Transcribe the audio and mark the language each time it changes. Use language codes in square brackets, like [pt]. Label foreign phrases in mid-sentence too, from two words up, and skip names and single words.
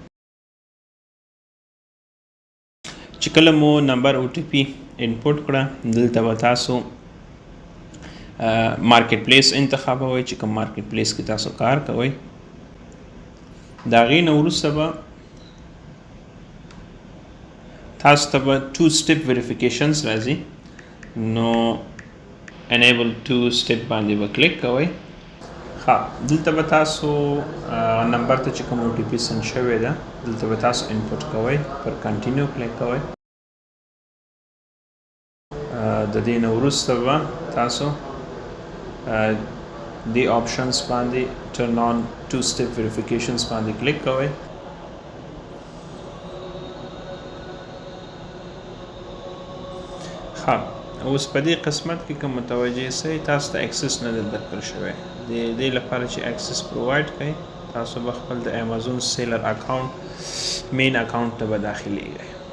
[ps] چې کله مو نمبر او ټي پي انپوټ کړه دلته به تاسو [en] market place [ps] انتخابوئ چې کوم [en] market place [ps] کې تاسو کار کوئ. د هغې نه وروسته به تاسو ته به [en] 2 step verifications [ps] راځي نو [en] enable 2 step [ps] باندې به کلیک کوئ. دلته به تاسو نمبر ته چې کوم او ټي پي سند شوی ده دلته به تاسو انپوټ کوئ. پر کنټینیو کلیک کوئ. د دې نه وروسته به تاسو دې آپشنز باندې [en] turn on 2 step verifications [ps] باندې کلیک کوئ. اوس په دې قسمت کې که متوجه سئ تاسو ته اکسس نه دی درکړل شوی. د دې لپاره چې [en] access provide [ps] کړئ تاسو به خپل د امازون [en] seller account main account [ps] ته به داخلیږئ.